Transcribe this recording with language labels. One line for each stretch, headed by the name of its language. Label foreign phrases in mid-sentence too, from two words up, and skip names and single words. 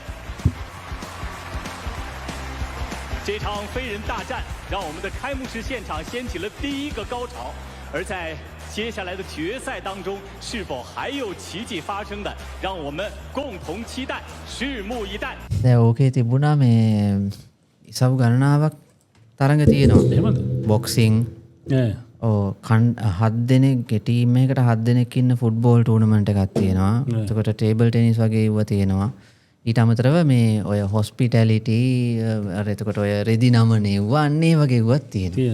Chinese: 这场飞人大战让我们的开幕式现场掀起了第一个高潮，而在接下来的决赛当中，是否还有奇迹发生的，让我们共同期待，拭目以待。
Sinhala: දැන් ඕකේ තිබුණා මේ ඉසව් ගණනාවක් තරඟ තියෙනවා. බොක්සිං. ඔව් 7 දෙනෙක් ටීම් එකකට 7 දෙනෙක් ඉන්න ෆුට්බෝල් ටූර්නමන්ට් එකක් තියෙනවා. එතකොට ටේබල් ටෙනිස් වගේ ඒවා තියෙනවා. ඊට අමතරව මේ ඔය හොස්පිටැලිටි අර එතකොට ඔය රෙදි නමන ඒවා අන්න ඒ වගේ ඒවාත් තියෙනවා.